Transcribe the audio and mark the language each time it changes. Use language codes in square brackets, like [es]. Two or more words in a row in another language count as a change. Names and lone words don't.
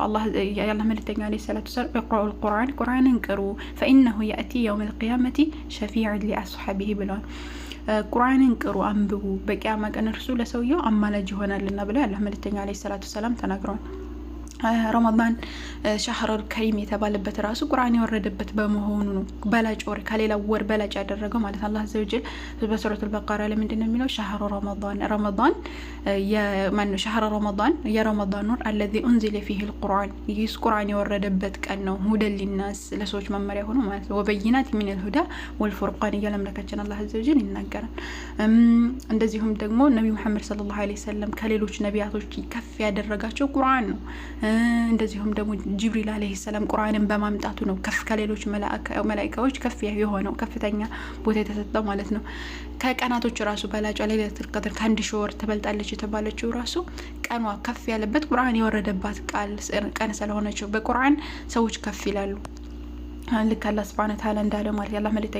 [am] ያላህ መልእክተኛ [ar] عليه الصلاة والسلام [am] እቅራኡል ቁርአንን ቅሩ [ar] فإنه يأتي يوم القيامة شفيعا لأصحابه [am] ብለዋል። ቁርአንን ቅሩ አንብቡ፣ በቂያማ ቀን እርሱ ለሰውየው አማላጅ ይሆናልና ብለው ያላህ መልእክተኛ [ar] عليه الصلاة والسلام [am] ተናግረዋል። ረመዳን [ar] شهر الكريم [am] የተባለበት ራሱ ቁርአን የወረደበት በመሆኑ ነው። በላጭ ወር ከሌላ ወር በላጭ ያደረገው ማለት [ar] الله عز وجل [am] በሱረቱል በቀራ ላይ ምንድነው የሚለው? [ar] شهر رمضان شهر رمضان [am] የረመዳን ወር [ar] الذي انزل فيه القرآن [am] ይህ ቁርአን የወረደበት ቀን ነው። [ar] هدى للناس [am] ለሰዎች መመሪያ ሆኖ ማለት ነው። [ar] وبينات من الهدى والفرقان [am] እያለምለከችን [ar] الله عز وجل [am] ይናገራል። እንደዚሁም ደግሞ ነብዩ መሐመድ [ar] صلى الله عليه وسلم [am] ከሌሎች ነቢያቶች ከፍ ያደረጋቸው ቁርአን ነው። እንደዚሁም ደግሞ ጅብሪል [ar] عليه السلام [am] ቁርአንን በማምጣቱ ነው ከፍ ከሌሎች መላእክቶች ከፍ የሆነው ከፍተኛ ቦታ የተሰጠው ማለት ነው። ከቀናቶች ራሱ በላጯ ለይለቱል ቀድር ከ1000 ወር ትበልጣለች የተባለችው ራሱ ቀኗ ከፍ ያለበት ቁርአን የወረደባት ቀን ስለሆነች በቁርአን ሰዎች ከፍ ይላሉ። ልክ አላህ [ar] سبحانه وتعالى [am] እንዳለ ማለት የአላህ መልእክተኛ